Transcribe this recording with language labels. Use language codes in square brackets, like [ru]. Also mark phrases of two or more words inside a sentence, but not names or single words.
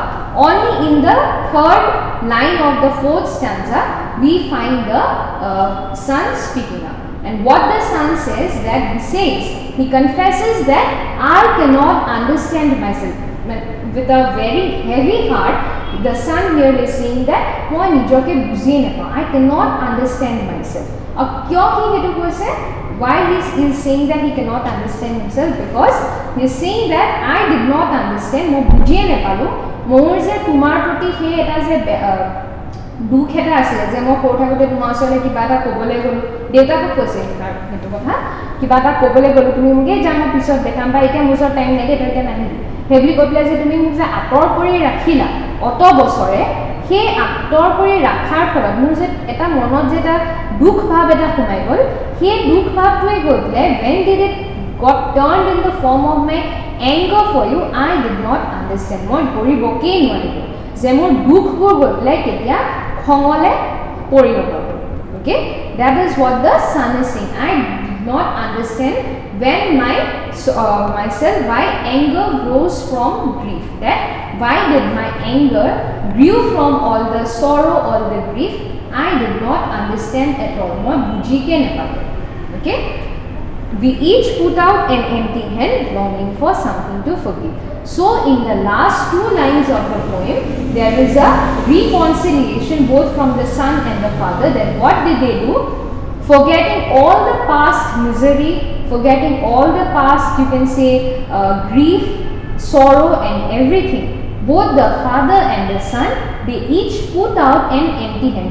[en] Only in the third line of the fourth stanza we find the son speaking up. And what the son says, that he confesses that I cannot understand myself. With a very heavy heart, the son here is saying that [as] মই নিজকে বুজিয়ে নাপাওঁ, [en] I cannot understand myself. [as] কিয় কি হেতু কৈছে? [en] Why he is saying that he cannot understand himself? Because he is saying that I did not understand, [as] মই বুজিয়ে নাপালোঁ, মোৰ যে তোমাৰ প্ৰতি হে এটা যে দুখ এটা আছিল যে মই সৰু থাকোঁতে তোমাৰ ওচৰলৈ কিবা এটা ক'বলৈ গ'লোঁ, দেউতাকক কৈছে সেইটো কথা, কিবা এটা ক'বলৈ গ'লোঁ, তুমি মোক এই যাম পিছত দেখাম, বা এতিয়া মোৰ ওচৰত টাইম লাগে, তই এতিয়া নাহিবি, সেইবুলি কৈ পেলাই যে তুমি মোক যে আঁতৰ কৰি ৰাখিলা অত বছৰে, সেই আঁতৰ কৰি ৰখাৰ ফলত মোৰ যে এটা মনত যে এটা দুখ ভাৱ এটা সোমাই গ'ল, সেই দুখ ভাৱটোৱে গৈ পেলাই [en] when did it got turned in the form of my anger for you, I did not understand. [as] মই ধৰিবকে নোৱাৰিলো যে মোৰ দুখবোৰ গৈ পেলাই কেতিয়া খঙলে পৰিণত হ'ব. [en] Okay, that is what the son is saying. I did not understand when myself why anger grows from grief. That why did my anger grew from all the sorrow, all the grief? I did not understand at all. [as] মই বুজিকে নাপালো. [en] Okay, we each put out an empty hand, longing for something to forgive. So in the last two lines of the poem, there is a reconciliation both from the son and the father. That what did they do? Forgetting all the past misery, forgetting all the past, you can say, grief, sorrow and everything, both the father and the son, they each put out an empty hand.